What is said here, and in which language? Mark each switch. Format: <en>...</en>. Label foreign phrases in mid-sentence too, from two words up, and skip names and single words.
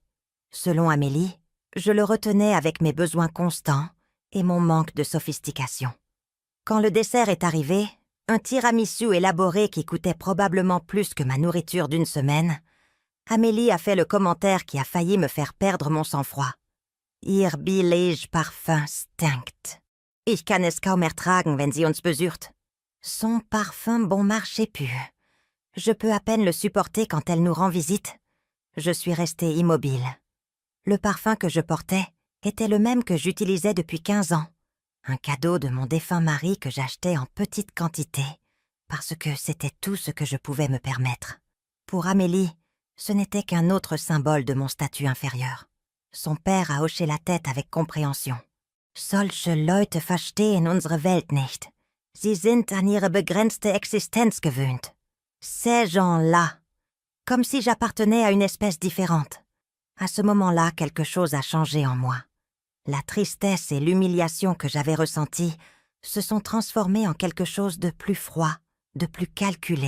<fr>Selon Amélie, je le retenais avec mes besoins constants et mon manque de sophistication. Quand le dessert est arrivé, un tiramisu élaboré qui coûtait probablement plus que ma nourriture d'une semaine, Amélie a fait le commentaire qui a failli me faire perdre mon sang-froid.</fr> <de>Ihr billig Parfum stinkt. Ich kann es kaum ertragen, wenn sie uns besürt.</de> <fr>Son parfum bon marché pue. Je peux à peine le supporter quand elle nous rend visite. Je suis restée immobile. Le parfum que je portais était le même que j'utilisais depuis 15 ans. Un cadeau de mon défunt mari que j'achetais en petite quantité, parce que c'était tout ce que je pouvais me permettre. Pour Amélie, ce n'était qu'un autre symbole de mon statut inférieur. Son père a hoché la tête avec compréhension.</fr> <de>Solche Leute verstehen unsere Welt nicht. Sie sind an ihre begrenzte Existenz gewöhnt.</de> <fr>Ces gens-là. Comme si j'appartenais à une espèce différente. À ce moment-là, quelque chose a changé en moi. La tristesse et l'humiliation que j'avais ressenties se sont transformées en quelque chose de plus froid, de plus calculé.</fr>